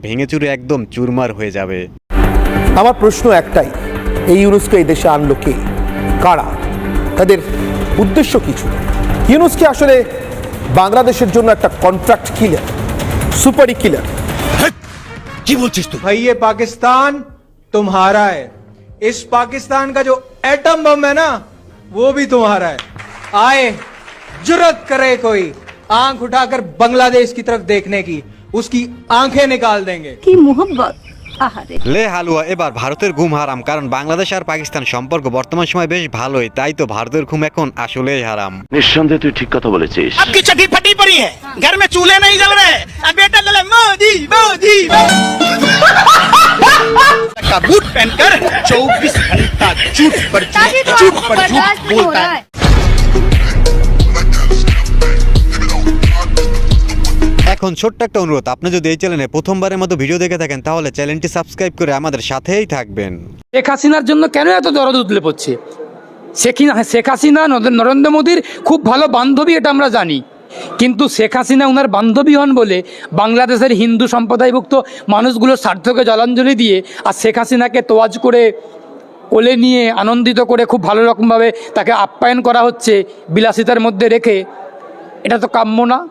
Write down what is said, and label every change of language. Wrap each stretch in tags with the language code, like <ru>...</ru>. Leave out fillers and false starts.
<bn>ভেঙে চুরে একদম চুরমার হয়ে যাবে। আমার প্রশ্ন একটাই, এই ইউনুসকে এই দেশে আনলো কে, কারা, তাদের উদ্দেশ্য কিছু? ইউনুসকে আসলে বাংলাদেশের জন্য একটা কন্ট্রাক্ট কিলার, সুপারি কিলার। কি বলছিস তুই?</bn> <hi>भाई ये पाकिस्तान तुम्हारा है। इस पाकिस्तान का जो एटम बम है ना, वो भी तुम्हारा है। आए जुर्रत करे कोई आंख उठाकर बांग्लादेश की तरफ देखने की, उसकी आंखें निकाल देंगे।</hi> <bn>কি মোহব্বত, আহারে। লে হালুয়া, এবার ভারতের ঘুম হারাম, কারণ বাংলাদেশ আর পাকিস্তান সম্পর্ক বর্তমান সময় বেশ ভালোই, তাই তো ভারতের ঘুম এখন আসলেই হারাম। নিঃসন্দেহে তুই ঠিক কথা বলেছিস।</bn> <hi>आपकी चड्डी फटी पड़ी है, घर में चूल्हे नहीं जल रहे, अब बेटा ले मोदी मोदी का बूट पहनकर 24 घंटा झूठ पर झूठ बोलता है।</hi> <bn>এখন ছোট্ট একটা অনুরোধ, আপনি যদি এই চ্যানেলে প্রথমবারের মতো ভিডিও দেখে থাকেন তাহলে চ্যানেলটি সাবস্ক্রাইব করে আমাদের সাথেই থাকবেন। শেখ হাসিনার জন্য কেন এত দরদ উতলে পড়ছে? শেখ হাসিনা নরেন্দ্র মোদীর খুব ভালো বান্ধবী, এটা আমরা জানি, কিন্তু শেখ হাসিনা ওনার বান্ধবী হন বলে বাংলাদেশের হিন্দু সম্প্রদায়ভুক্ত মানুষগুলোর স্বার্থকে জলাঞ্জলি দিয়ে আর শেখ হাসিনাকে তোয়াজ করে কোলে নিয়ে আনন্দিত করে খুব ভালো রকমভাবে তাকে আপ্যায়ন করা হচ্ছে বিলাসিতার মধ্যে রেখে, এটা তো কাম্য না।</bn>